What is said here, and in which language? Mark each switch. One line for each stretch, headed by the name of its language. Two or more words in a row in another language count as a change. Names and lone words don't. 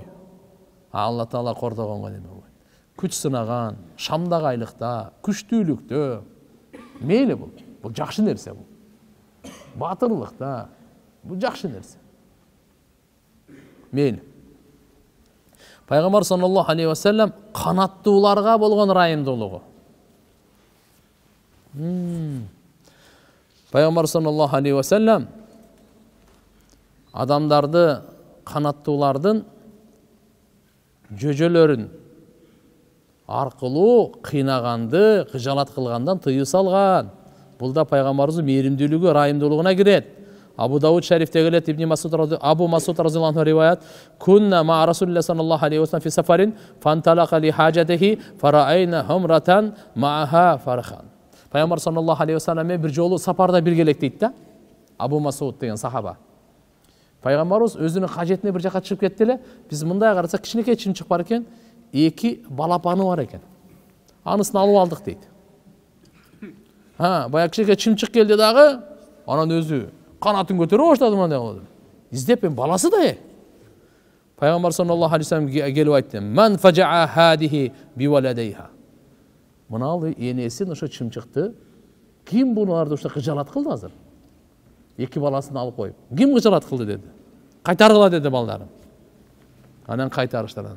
Kyrgyz: Алла Таала кордогонго эме болбойт. Күч сынаган, шамдагайлыкта, күчтүүлүктө мейли бул. Бул жакшы нерсе бул. Батырлыкта бул жакшы нерсе. Мейли. Пайгамбар
Arabic: صلى الله عليه وسلم
Kyrgyz: канаттууларга болгон райымдуулугу. Пайгамбар
Arabic: صلى الله عليه وسلم
Kyrgyz: адамдарды, канаттуулардын жөжөлөрүн аркылуу кыйнаганды, кыжалат кылгандан тыюу салган. Бул да пайгамбарыбыздын мээримдүүлүгү, райымдуулугуна кирет. Абу Дауд шарифте келет,
Arabic: Абу Масуд رضي الله عنه риваят, كنا مع رسول الله صلى الله عليه وسلم في سفر فانطلق لحاجته فرأينا حمرة معها فرخان.
Kyrgyz: Пайгамбар
Arabic: صلى الله عليه وسلم
Kyrgyz: бир жолу сапарда биргелек дейт да. Абу Масуд деген сахаба. Пайгамбарыбыз өзүнүн кажетине бир жака чыгып кетти эле. Биз мындай карасак кичинекей чымчык бар экен, эки балапаны бар экен. Анысын алып алдык дейт. Баягы кичинекей чымчык келди дагы, анан өзү канатын көтөрүп баштады мындай кылды. Издеп баласы да. Пайгамбар
Arabic: صلى الله عليه وسلم
Kyrgyz: келип айтты:
Arabic: "من فجع هذه بولديها."
Kyrgyz: Мынал энесин ошо чымчыкты ким буларды ошо кыжалат кылды азыр? Эки баласын алып коюп. Ким кыжалат кылды деди. Кайтаргыла деди балдарын. Анан кайтарыштыр аны.